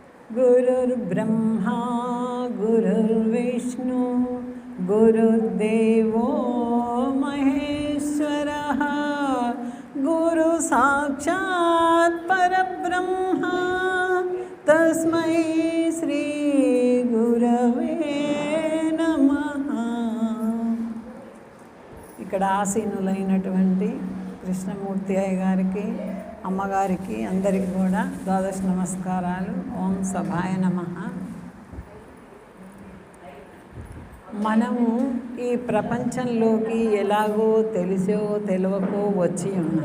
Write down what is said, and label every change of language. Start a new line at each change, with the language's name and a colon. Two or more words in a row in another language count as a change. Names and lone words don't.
Sanskrit: गुरुर्ब्रह्मा गुरुर्विष्णु गुरुर्देवो महेश्वरः गुरु साक्षात् परब्रह्म तस्मै श्री गुरवे नमः।
Telugu: ఇక్కడ ఆసీనులైనటువంటి కృష్ణమూర్తి అయ్య గారికి, అమ్మగారికి, అందరికీ కూడా ద్వాదశ నమస్కారాలు.
Sanskrit: ఓం సభాయ నమః.
Telugu: మనము ఈ ప్రపంచంలోకి ఎలాగో తెలిసో తెలియకో వచ్చి ఉన్నాం.